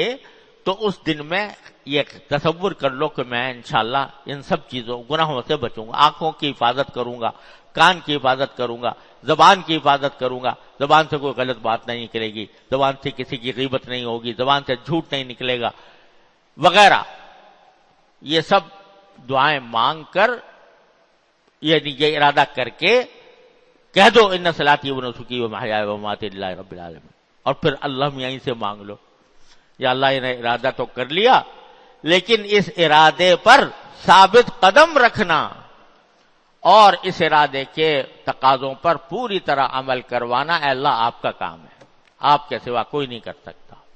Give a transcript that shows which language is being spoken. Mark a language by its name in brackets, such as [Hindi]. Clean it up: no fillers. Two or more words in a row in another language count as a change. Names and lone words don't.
[Urdu] تو اس دن میں یہ تصور کر لو کہ میں انشاءاللہ ان سب چیزوں گناہوں سے بچوں گا، آنکھوں کی حفاظت کروں گا، کان کی حفاظت کروں گا، زبان کی حفاظت کروں گا، زبان سے کوئی غلط بات نہیں نکلے گی، زبان سے کسی کی غیبت نہیں ہوگی، زبان سے جھوٹ نہیں نکلے گا وغیرہ. یہ سب دعائیں مانگ کر یعنی یہ ارادہ کر کے کہہ دو [Arabic] ان صلاتی و نسکی و محیای و مماتی للہ رب العالمین، [Urdu] اور پھر اللہ یہیں سے مانگ لو. یا اللہ نے ارادہ تو کر لیا لیکن اس ارادے پر ثابت قدم رکھنا اور اس ارادے کے تقاضوں پر پوری طرح عمل کروانا اے اللہ آپ کا کام ہے، آپ کے سوا کوئی نہیں کر سکتا.